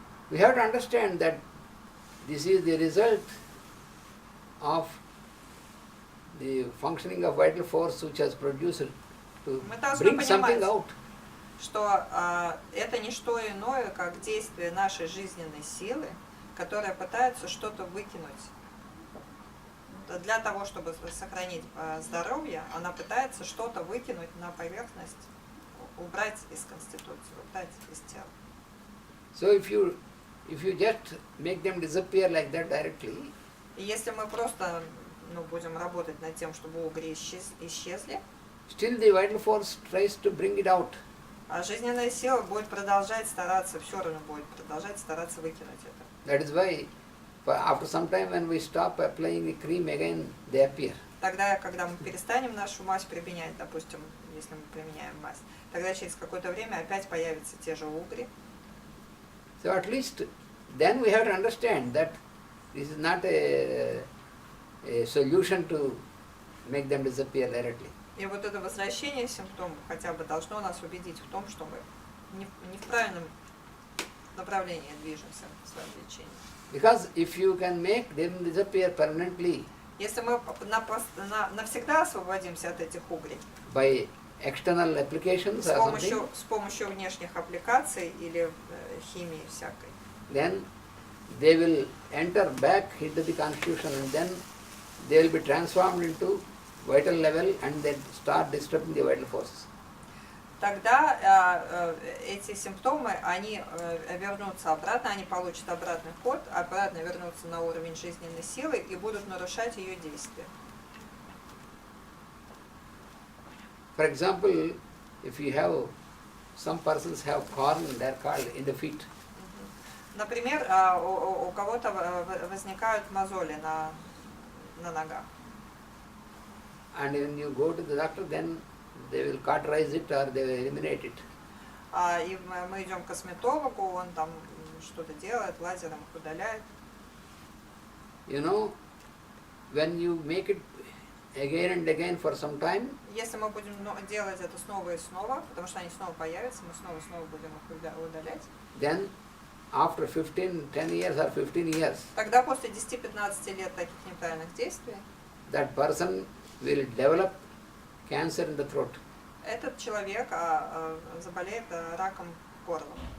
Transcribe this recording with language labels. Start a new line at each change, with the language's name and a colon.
English: we have to understand that this is the result of the functioning of vital force which has produced to
Russian: Мы должны
English: bring something
Russian: понимать,
English: out.
Russian: что это не что иное, как действие нашей жизненной силы, которая пытается что-то выкинуть. Для того, чтобы сохранить здоровье, она пытается что-то выкинуть на поверхность убрать из конституции, убрать из тела.
English: So if you just make them disappear like that directly,
Russian: И если мы просто будем работать над тем, чтобы угри исчезли,
English: still the vital force tries to bring it out.
Russian: а жизненная сила будет продолжать стараться, все равно будет продолжать стараться выкинуть это.
English: That is why after some time when we stop applying the cream again, they appear.
Russian: Тогда, когда мы перестанем нашу мазь применять, допустим, если мы применяем мазь, тогда через какое-то время опять появятся те же угри.
English: So at least then we have to understand that this is not a solution to make them disappear directly.
Russian: И вот это возвращение симптомов хотя бы должно нас убедить в том, что мы не в правильном направлении движемся в своем лечении.
English: Because if you can make them disappear permanently
Russian: Если мы навсегда освободимся от этих угрей
English: by external applications or something,
Russian: с помощью внешних аппликаций или химии всякой,
English: then they will enter back into the constitution and then they will be transformed into vital level and then start disturbing the vital forces.
Russian: тогда эти симптомы, они вернутся обратно, они получат обратный ход, обратно вернутся на уровень жизненной силы и будут нарушать ее действия.
English: For example, if you have, some persons have corn, they are called in the feet.
Russian: Например, у кого-то возникают мозоли на ногах.
English: And when you go to the doctor, then they will cauterize it or they will eliminate it.
Russian: И мы идем к косметологу, он там что-то делает, лазером их удаляет.
English: You know, when you make it again and again for some time,
Russian: Если мы будем делать это снова и снова, потому что они снова появятся, мы снова и снова будем их удалять,
English: then after 10 years or 15 years,
Russian: тогда после 10-15 лет таких неправильных действий
English: that person will develop cancer in the throat.
Russian: этот человек заболеет раком горла.